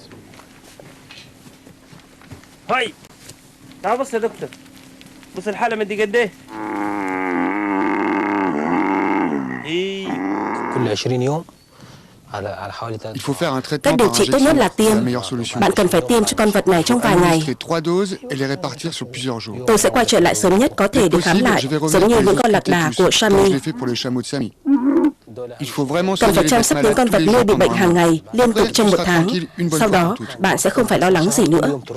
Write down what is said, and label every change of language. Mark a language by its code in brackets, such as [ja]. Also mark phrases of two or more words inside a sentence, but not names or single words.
[ar] هاي تعال بص يا دكتور، بص الحاله مدي قد ايه؟ كل 20 يوم على حوالي [fr] Il faut faire un traitement [vi] Cách điều [fr] par [vi] trị tốt nhất là [fr] injection, c'est [vi] tiêm. [fr] la meilleure solution. [vi] Bạn cần phải tiêm cho con vật này trong vài ngày. [fr] Administrer 3 doses et les répartir sur plusieurs jours. [vi] Tôi sẽ quay trở lại sớm nhất có thể để khám [fr] Possible, [vi] lại, [fr] je vais revenir [vi] giống như [fr] pour les [vi] những con lạc [fr] occulter [vi] đà [fr] tous, [vi] của [fr] comme je [vi] Sami. [fr] l'ai fait pour le chameau de Sami. Il faut vraiment [vi] Cần [fr] soigner [vi] phải [fr] les [vi] chăm [fr] bêtes [vi] sóc những [fr] malades [vi] con [fr] tous [vi] vật [fr] les [vi] nuôi [fr] jours [vi] bị bệnh [fr] pendant [vi] hàng [fr] un [vi] ngày [fr] mois. [vi] liên tục [fr] Après, [vi] trong [fr] tu [vi] một [fr] seras [vi] tháng. [fr] tranquille une bonne [vi] Sau [fr] fois [vi] đó, [fr] pour toutes. [vi] bạn sẽ không phải lo lắng gì nữa.